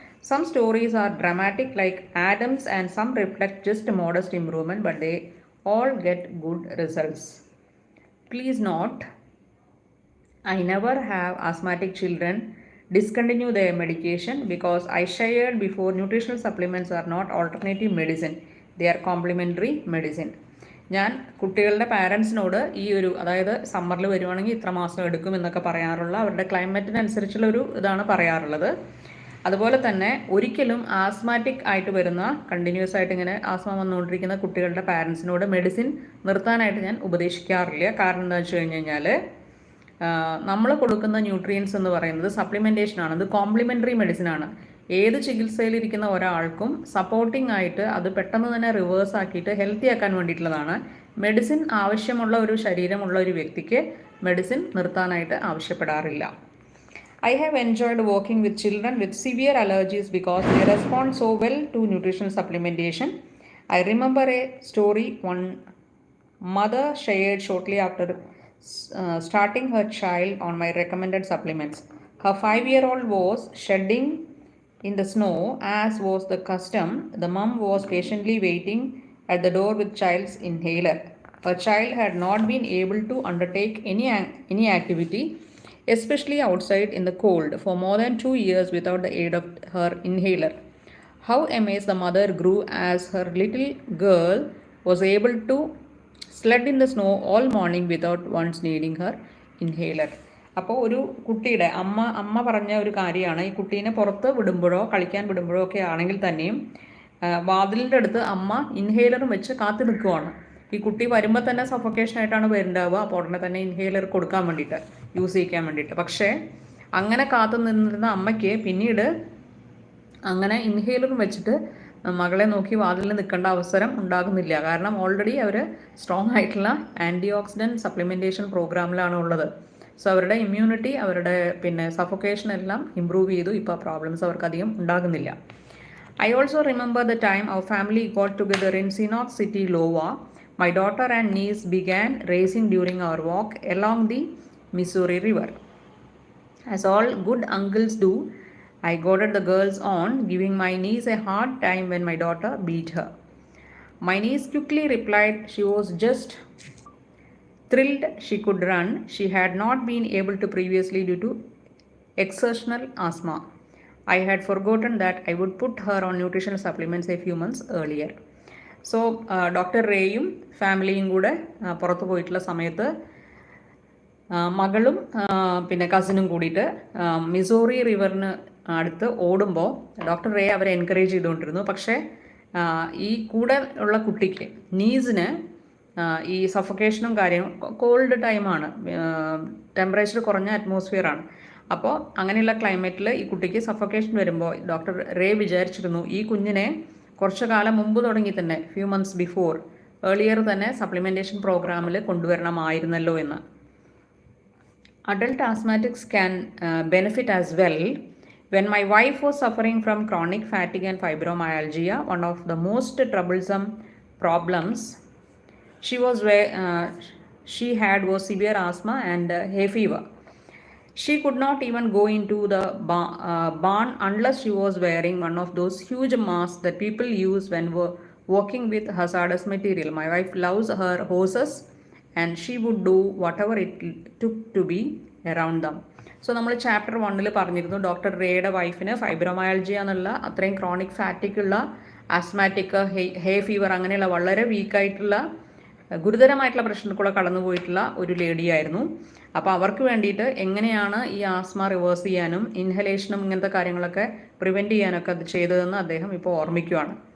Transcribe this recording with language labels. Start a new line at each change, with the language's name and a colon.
English: Some stories are dramatic like Adams and some reflect just modest improvement, but they all get good results. Please note, I never have asthmatic children discontinue their medication because I shared before nutritional supplements are not alternative medicine, they are complementary medicine.
Malayalam: ഞാൻ കുട്ടികളുടെ പാരൻസിനോട് അതായത് സമ്മറിൽ വരുവാണെങ്കിൽ ഇത്ര മാസം എടുക്കും എന്നൊക്കെ പറയാറുള്ള അവരുടെ ക്ലൈമറ്റിനനുസരിച്ചുള്ള ഇതാണ് പറയാറുള്ളത്. അതുപോലെ തന്നെ ഒരിക്കലും ആസ്മാറ്റിക് ആയിട്ട് വരുന്ന കണ്ടിന്യൂസ് ആയിട്ട് ഇങ്ങനെ ആസ്മ വന്നുകൊണ്ടിരിക്കുന്ന കുട്ടികളുടെ പാരൻസിനോട് മെഡിസിൻ നിർത്താനായിട്ട് ഞാൻ ഉപദേശിക്കാറില്ല. കാരണം എന്താ വെച്ച് കഴിഞ്ഞ് കഴിഞ്ഞാൽ നമ്മൾ കൊടുക്കുന്ന ന്യൂട്രിയൻസ് എന്ന് പറയുന്നത് സപ്ലിമെൻറ്റേഷനാണ്, അത് കോംപ്ലിമെൻ്ററി മെഡിസിനാണ്. ഏത് ചികിത്സയിലിരിക്കുന്ന ഒരാൾക്കും സപ്പോർട്ടിംഗ് ആയിട്ട് അത് പെട്ടെന്ന് തന്നെ റിവേഴ്സ് ആക്കിയിട്ട് ഹെൽത്തി ആക്കാൻ വേണ്ടിയിട്ടുള്ളതാണ്. മെഡിസിൻ ആവശ്യമുള്ള ഒരു ശരീരമുള്ള ഒരു വ്യക്തിക്ക് medicine നിർത്താനായിട്ട് ആവശ്യപ്പെടാറില്ല.
English: I have enjoyed working with children with severe allergies because they respond so well to nutritional supplementation. I remember a story one mother shared shortly after starting her child on my recommended supplements. Her 5-year-old was shedding in the snow, as was the custom. The mum was patiently waiting at the door with child's inhaler. Her child had not been able to undertake any activity, especially outside in the cold, for more than 2 years without the aid of her inhaler. How amazed the mother grew as her little girl was able to sled in the snow all morning without once needing her inhaler.
Malayalam: അപ്പോൾ ഒരു കുട്ടിയുടെ അമ്മ പറഞ്ഞ ഒരു കാര്യമാണ്, ഈ കുട്ടീനെ പുറത്ത് വിടുമ്പോഴോ കളിക്കാൻ വിടുമ്പോഴോ ഒക്കെ ആണെങ്കിൽ തന്നെയും വാതിലിൻ്റെ അടുത്ത് അമ്മ ഇൻഹേലറും വെച്ച് കാത്തു നിൽക്കുവാണ്. ഈ കുട്ടി വരുമ്പോൾ തന്നെ സഫോക്കേഷനായിട്ടാണ് വരുന്നുണ്ടാവുക. അപ്പോൾ ഉടനെ തന്നെ ഇൻഹേലർ കൊടുക്കാൻ വേണ്ടിയിട്ട്, യൂസ് ചെയ്യിക്കാൻ വേണ്ടിയിട്ട്. പക്ഷേ അങ്ങനെ കാത്തു നിന്നിരുന്ന അമ്മയ്ക്ക് പിന്നീട് അങ്ങനെ ഇൻഹേലറും വെച്ചിട്ട് മകളെ നോക്കി വാതിലിൽ നിൽക്കേണ്ട അവസരം ഉണ്ടാകുന്നില്ല. കാരണം ഓൾറെഡി അവർ സ്ട്രോങ് ആയിട്ടുള്ള ആൻറ്റിഓക്സിഡൻറ്റ് സപ്ലിമെൻറ്റേഷൻ പ്രോഗ്രാമിലാണ് ഉള്ളത്. സോ അവരുടെ ഇമ്മ്യൂണിറ്റി, അവരുടെ സഫോക്കേഷൻ എല്ലാം ഇമ്പ്രൂവ് ചെയ്തു. ഇപ്പോൾ പ്രോബ്ലംസ് അവർക്കധികം ഉണ്ടാകുന്നില്ല.
English: I also remember the time our family got together in Sinop City, Iowa. My daughter and niece began racing during our walk along the Missouri River. As all good uncles do, I goaded the girls on, giving my niece a hard time when my daughter beat her. My niece quickly replied she was just thrilled she could run. She had not been able to previously due to exertional asthma. I had forgotten that I would put her on nutritional supplements a few months earlier.
Malayalam: So doctor റേയും ഫാമിലിയും കൂടെ പുറത്ത് പോയിട്ടുള്ള സമയത്ത് മകളും കസിനും കൂടിയിട്ട് Missouri റിവറിന് അടുത്ത് ഓടുമ്പോൾ doctor ray അവരെ എൻകറേജ് ചെയ്തുകൊണ്ടിരുന്നു. പക്ഷേ ഈ കൂടെ ഉള്ള കുട്ടിക്ക് നീസിന് ഈ സഫോക്കേഷനും കാര്യവും, കോൾഡ് ടൈമാണ്, ടെമ്പറേച്ചർ കുറഞ്ഞ അറ്റ്മോസ്ഫിയറാണ്. അപ്പോൾ അങ്ങനെയുള്ള ക്ലൈമറ്റിൽ ഈ കുട്ടിക്ക് സഫോക്കേഷൻ വരുമ്പോൾ ഡോക്ടർ റേ വിചാരിച്ചിരുന്നു ഈ കുഞ്ഞിനെ കുറച്ചു കാലം മുമ്പ് തുടങ്ങി തന്നെ,
English: few months before,
Malayalam: ഏർലിയർ തന്നെ സപ്ലിമെൻറ്റേഷൻ പ്രോഗ്രാമിൽ കൊണ്ടുവരണമായിരുന്നല്ലോ എന്ന്.
English: Adult asthmatics can benefit as well. When my wife was suffering from chronic fatigue and fibromyalgia, one of the most troublesome problems she had was severe asthma and hay fever. She could not even go into the barn unless she was wearing one of those huge masks that people use when working with hazardous material. My wife loves her horses and she would do whatever it took to be around them.
Malayalam: So നമ്മൾ chapter 1 പറഞ്ഞിരുന്നു doctor റേയുടെ വൈഫിന് fibromyalgia എന്നുള്ള അത്രയും chronic ഫാറ്റിക് ഉള്ള asthmatic, hay fever അങ്ങനെയുള്ള വളരെ വീക്കായിട്ടുള്ള ഗുരുതരമായിട്ടുള്ള പ്രശ്നത്തിലൂടെ കടന്നുപോയിട്ടുള്ള ഒരു ലേഡിയായിരുന്നു. അപ്പോൾ അവർക്ക് വേണ്ടിയിട്ട് എങ്ങനെയാണ് ഈ ആസ്മ റിവേഴ്സ് ചെയ്യാനും ഇൻഹലേഷനും ഇങ്ങനത്തെ കാര്യങ്ങളൊക്കെ പ്രിവെൻറ്റ് ചെയ്യാനൊക്കെ അത് ചെയ്തതെന്ന് അദ്ദേഹം ഇപ്പോൾ ഓർമ്മിക്കുകയാണ്.